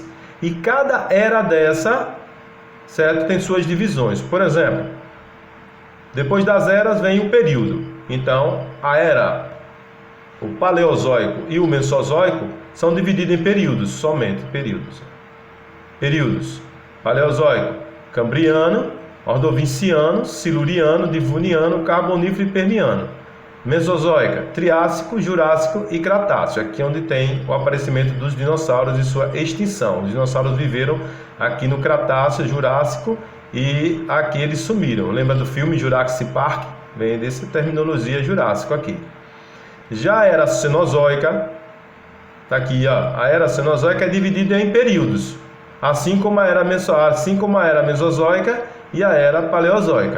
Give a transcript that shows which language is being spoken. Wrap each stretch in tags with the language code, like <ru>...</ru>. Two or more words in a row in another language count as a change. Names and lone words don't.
<pt>E cada era dessa, certo, tem suas divisões. Por exemplo, depois das eras vem o período. Então, o Paleozoico e o Mesozoico são divididos em períodos, somente períodos. Períodos: Paleozoico, Cambriano, Ordoviciano, Siluriano, Devoniano, Carbonífero e Permiano. Mesozoica: Triássico, Jurássico e Cretáceo. Aqui é onde tem o aparecimento dos dinossauros e sua extinção. Os dinossauros viveram aqui no Cretáceo, Jurássico, e aqui eles sumiram. Lembra do filme Jurassic Park? Vem dessa terminologia Jurássico aqui. Já a era Cenozoica, tá aqui, ó, a era Cenozoica é dividida em períodos, assim como a era Mesozoica e a era Paleozoica.</pt>